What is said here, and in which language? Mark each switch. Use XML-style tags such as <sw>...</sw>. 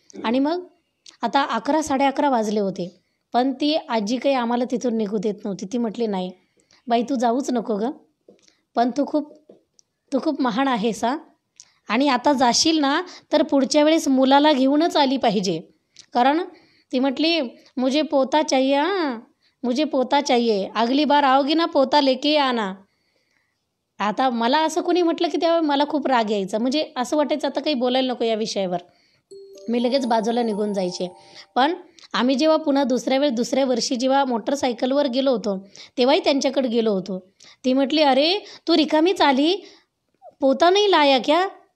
<mr>आणि मग आता 11-11:30 वाजले होते. पण ती आजी काही आम्हाला तिथून निघू देत नव्हती. ती म्हटली, नाही बाई तू जाऊच नको गं, पण तू खूप महान आहेस हां, आणि आता जाशील ना तर पुढच्या वेळेस मुलाला घेऊनच आली पाहिजे. कारण ती म्हटली,</mr> <hi>मुझे पोता चाहिए हां, मुझे पोता चाहिए, अगली बार आओगी ना पोता लेके आना.</hi> <mr>आता मला असं कोणी म्हटलं की त्यावेळी मला खूप राग यायचा. म्हणजे असं वाटायचं आता काही बोलायला नको या विषयावर. मी लगेच बाजूला निघून जायचे. पण आम्ही जेव्हा पुन्हा दुसऱ्या वर्षी जेव्हा मोटरसायकलवर गेलो होतो, तेव्हाही त्यांच्याकडे गेलो होतो. ती म्हटली, अरे तू रिकामीच आली,</mr> <hi>पोता नाही लाया क्या?</hi>